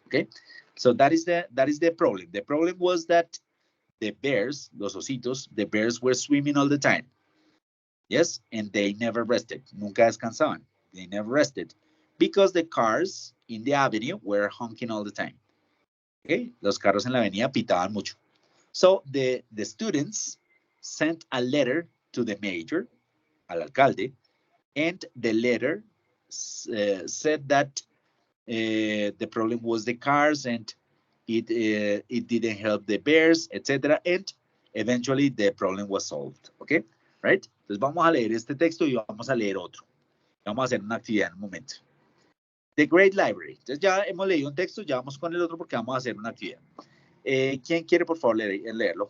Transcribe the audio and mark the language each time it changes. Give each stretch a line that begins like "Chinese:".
English: Okay, so that is the problem. The problem was that the bears,
Spanish: los ositos,
English: the bears were swimming all the time. Yes, and they never rested.
Spanish: Nunca descansaban.
English: They never rested because the cars in the avenue were honking all the time.
Spanish: Okay, los carros en la avenida pitaban mucho.
English: So the students sent a letter to the mayor,
Spanish: al alcalde,
English: and the letter said that the problem was the cars and it didn't help the bears, etc. And eventually the problem was solved. Okay, right?
Spanish: Entonces vamos a leer este texto y vamos a leer otro. Vamos a hacer una actividad en un momento. The Great Library. Entonces ya hemos leído un texto, ya vamos con el otro porque vamos a hacer una actividad. ¿Quién quiere por favor leerlo?